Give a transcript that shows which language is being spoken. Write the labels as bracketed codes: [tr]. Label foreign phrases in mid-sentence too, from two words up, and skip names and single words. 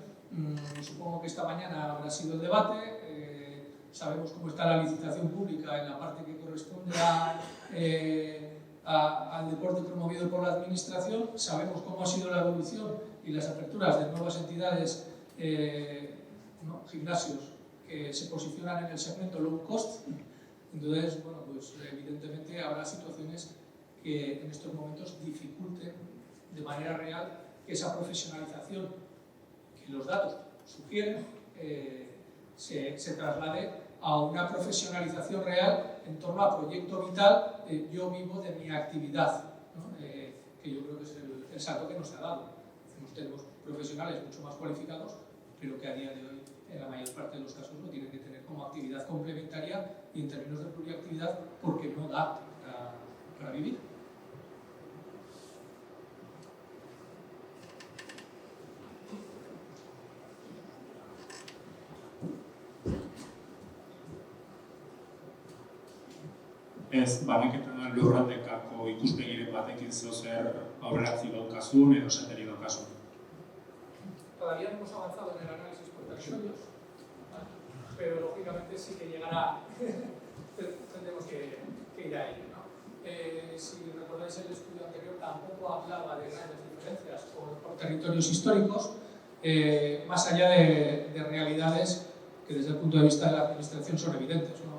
[es] Supongo que esta mañana habrá sido el debate, sabemos cómo está la licitación pública en la parte que corresponde al deporte promovido por la Administración, sabemos cómo ha sido la evolución y las aperturas de nuevas entidades, ¿no?, gimnasios que se posicionan en el segmento low cost. Entonces, bueno, pues evidentemente habrá situaciones que en estos momentos dificulten de manera real que esa profesionalización que los datos sugieren se traslade a una profesionalización real en torno a proyecto vital, yo vivo de mi actividad, ¿no?, que yo creo que es el salto que nos ha dado. Tenemos profesionales mucho más cualificados, pero que a día de hoy, en la mayor parte de los casos, lo tienen que tener como actividad complementaria y en términos de pluriactividad porque no da para vivir. [eu] Ez, banaketa lurraldekako ikuspegiren batekin zeozer aurreratzi daukazun edo esateri daukazun. [es] Todavía no hemos avanzado en el análisis por territorios, pero lógicamente sí que llegará, tendremos que ir a ello, ¿no? si recordáis el estudio anterior, tampoco hablaba de grandes diferencias por territorios históricos, más allá de realidades que desde el punto de vista de la administración son evidentes, ¿no?